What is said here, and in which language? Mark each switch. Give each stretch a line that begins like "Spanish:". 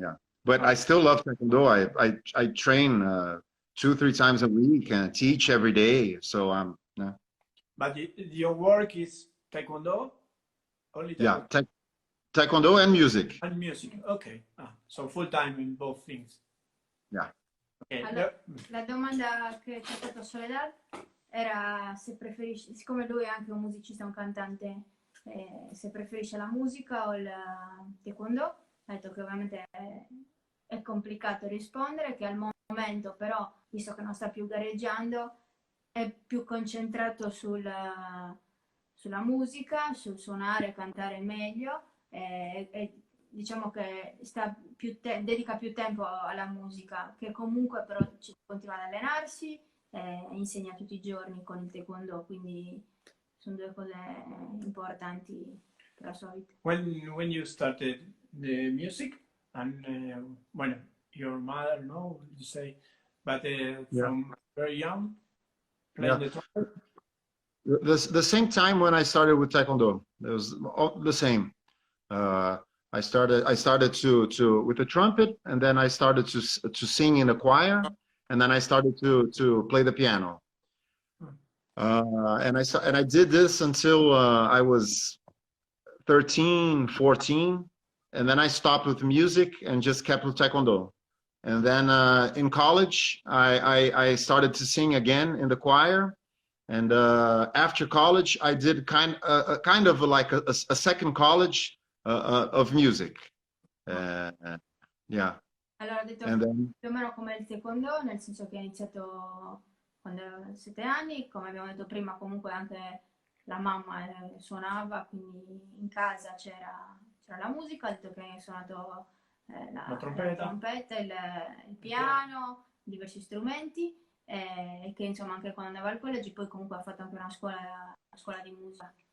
English: Yeah, but I still love Taekwondo. I train 2-3 times a week and teach every day. So yeah. But your work is Taekwondo? Only Taekwondo? Yeah, Taekwondo and music. And music, okay. So full time in both things. Yeah. Okay.
Italian: Allora, la domanda che ci ha fatto Soledad era se preferisce, siccome lui è anche un musicista, un cantante, se preferisce la musica o il Taekwondo. Ha detto che ovviamente è complicato rispondere, che al momento però, visto che non sta più gareggiando, è più concentrato sulla musica, sul suonare, cantare meglio, e diciamo che dedica più tempo alla musica, che comunque però continua ad allenarsi e insegna tutti i giorni con il Taekwondo, quindi sono due cose importanti per la sua vita.
English: When you started the music, and when your mother, no, you say, but from very young, playing the trumpet? The same time when I started with Taekwondo, it was all the same. I started to with the trumpet, and then I started to sing in a choir, and then I started to play the piano. And I did this until I was 13, 14, and then I stopped with music and just kept with Taekwondo. And then in college, I started to sing again in the choir. And after college, I did kind of like a second college of music. Yeah.
Italian: Allora, ho detto più o meno come il Taekwondo, nel senso che ha iniziato quando avevo 7 anni, come abbiamo detto prima, comunque anche la mamma suonava, quindi in casa c'era la musica. Ha detto che ha suonato la trompetta, il piano, diversi strumenti, e che insomma anche quando andava al college poi comunque ha fatto anche una scuola di musica.